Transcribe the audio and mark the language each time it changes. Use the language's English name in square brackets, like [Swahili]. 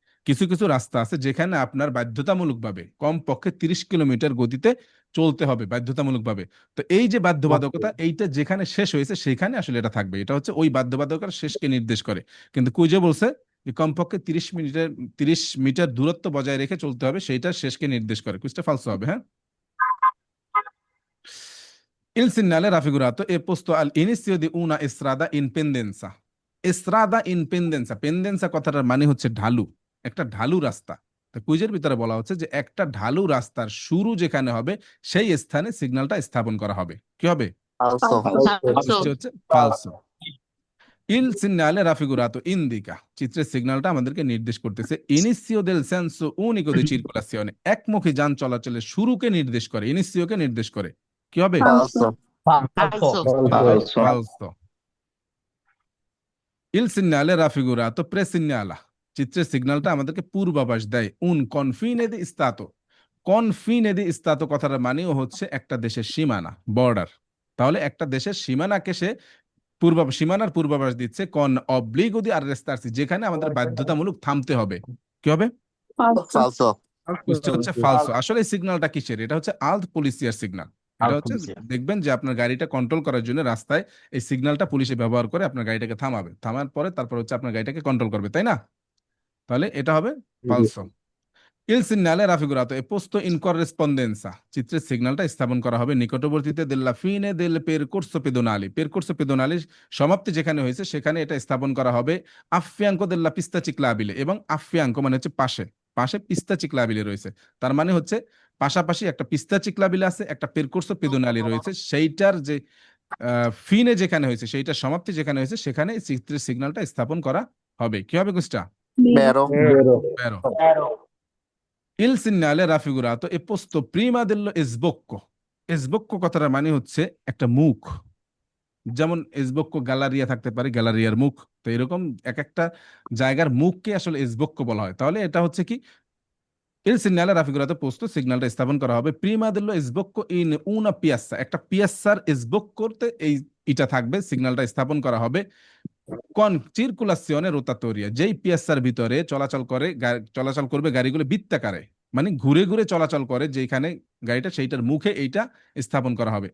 [Bangla] কিছু কিছু রাস্তা আছে যেখানে আপনার বাধ্যতামূলকভাবে কমপক্ষে 30 কিলোমিটার গতিতে চলতে হবে বাধ্যতামূলকভাবে। তো এই যে বাধ্যবাধকতা, এইটা যেখানে শেষ হয়েছে সেখানে আসলে এটা থাকবে। এটা হচ্ছে ওই বাধ্যবাধকতার শেষকে নির্দেশ করে। কিন্তু কুইজে বলছে যে কমপক্ষে 30 মিটার দূরত্ব বজায় রেখে চলতে হবে, সেইটার শেষকে নির্দেশ করে। কুইজটা ফালসো হবে। [Italian] হ্যাঁ, il segnale raffigurato è posto all'inizio di una strada in pendenza। strada in pendenza, [Bangla] pendenza কথাটার মানে হচ্ছে ঢালু, একটা ঢালু রাস্তা। তো কুইজের ভিতরে বলা হচ্ছে যে একটা ঢালু রাস্তার শুরু যেখানে হবে সেই স্থানে সিগন্যালটা স্থাপন করা হবে। কি হবে? [Italian] falso [Bangla] কুইজটি হচ্ছে ফালসো। [Italian] Il segnale raffigurato indica, [Bangla] চিত্রের সিগন্যালটা আমাদেরকে নির্দেশ করতেছে [Italian] inizio del senso unico di circolazione, [Bangla] একমুখী যান চলাচলের শুরুকে নির্দেশ করে, ইনিসিওকে নির্দেশ করে। কি হবে? [Italian] falso falso Falso. [Bangla] ফালসো। [Italian] Il segnale raffigurato presignala, [Bangla] চিত্রের সিগন্যালটা আমাদেরকে পূর্বাভাস দেয় [Italian] un confine di stato। [Bangla] confine di stato কথাটার মানেও হচ্ছে একটা দেশের সীমানা, বর্ডার। তাহলে একটা দেশের সীমানাকে সে সীমানার পূর্বাভাস দিচ্ছে [Italian] con obbligo di arrestarsi, [Bangla] যেখানে আমাদের বাধ্যতামূলক থামতে হবে। কি হবে? [Italian] falso [Bangla] কুইজটা হচ্ছে ফালসো। আসলে এই সিগন্যালটা কিসের? এটা হচ্ছে আল্ট পুলিশিয়ার সিগন্যাল। এটা হচ্ছে দেখবেন যে আপনার গাড়িটা কন্ট্রোল করার জন্য রাস্তায় এই সিগন্যালটা পুলিশে ব্যবহার করে আপনার গাড়িটাকে থামাবে, থামার পরে তারপর হচ্ছে আপনার গাড়িটাকে কন্ট্রোল করবে, তাই না? তাহলে এটা হবে ফালসো। [Italian] Il segnale raffigurato è posto in corrispondenza, [Bangla] চিত্রের সিগন্যালটা স্থাপন করা হবে নিকটবর্তীতে [Italian] della fine del percorso pedonale। [Bangla] percorso pedonale সমাপ্তি যেখানে হয়েছে সেখানে এটা স্থাপন করা হবে [Italian] a fianco della pista ciclabile, [Bangla] এবং a fianco মানে হচ্ছে পাশে, পাশে পিস্তা চিকলাবিলে রয়েছে। তার মানে হচ্ছে পাশাপাশি একটা পিস্তা চিকলাবিলে আছে, একটা পেরকোর্সো পেদোনালি রয়েছে, সেইটার যে ফিনে যেখানে হয়েছে, সেইটার সমাপ্তি যেখানে হয়েছে সেখানে চিত্রের সিগন্যালটা স্থাপন করা হবে। কি হবে কুইজটা? [Italian] vero [Bangla] বেরো। [Italian] Il segnale raffigurato è posto prima dello sbocco। [Bangla] sbocco কথাটার মানে হচ্ছে একটা মুখ, যেমন sbocco গ্যালারিয়া থাকতে পারে, গ্যালারিয়ার মুখ। তো এরকম এক একটা জায়গার মুখকে আসলে sbocco বলা হয়। তাহলে এটা হচ্ছে কি? [Italian] Il segnale raffigurato posto, [Bangla] সিগন্যালটা স্থাপন করা হবে [Italian] prima dello sbocco in una piazza, [Bangla] একটা পিয়াসার sbocco করতে এই এটা থাকবে, সিগন্যালটা স্থাপন করা হবে [Italian] con circolazione rotatoria, [Bangla] যেই পিয়াসার ভিতরে চলাচল করবে গাড়িগুলো বৃত্তাকারে, মানে ঘুরে ঘুরে চলাচল করে যেখানে গাড়িটা, সেইটার মুখে এইটা স্থাপন করা হবে।